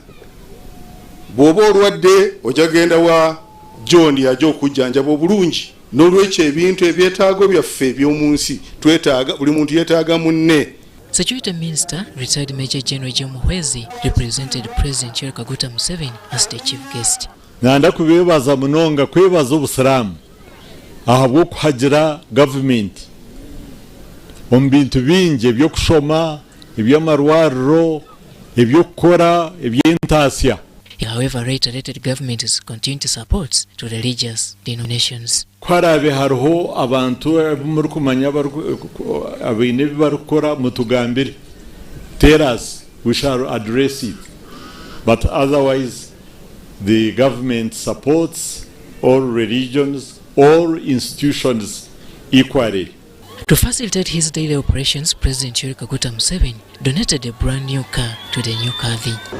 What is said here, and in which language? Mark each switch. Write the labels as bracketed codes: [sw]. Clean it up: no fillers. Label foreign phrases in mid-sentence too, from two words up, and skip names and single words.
[lg] Bw'oba olwadde ojja genda wa John yajja okujjanjaba obulungi. N'olwekyo ebintu ebyetaago byaffe eby'omu nsi twetaaga buli muntu yeetaaga munne. [en] Security Minister, retired Major General Jim Muhwezi, represented President Yoweri Museveni as the chief guest. [nyn] Nanda kubebaza munonga kwebaza obusiramu ahabwo kuhagira government omu bintu bingi ebyokushoma ebyamarwariro ebyokukora eby'entaasya. [en] He, however, reiterated government's continued support to religious denominations. [nyn] Kwarabe hariho abantu muri kumanya abine barukora mutugambire. [en] Tell us, we shall address it. But otherwise, the government supports all religions, all institutions equally. To facilitate his daily operations, President Yoweri Museveni donated a brand new car to the new Qadi.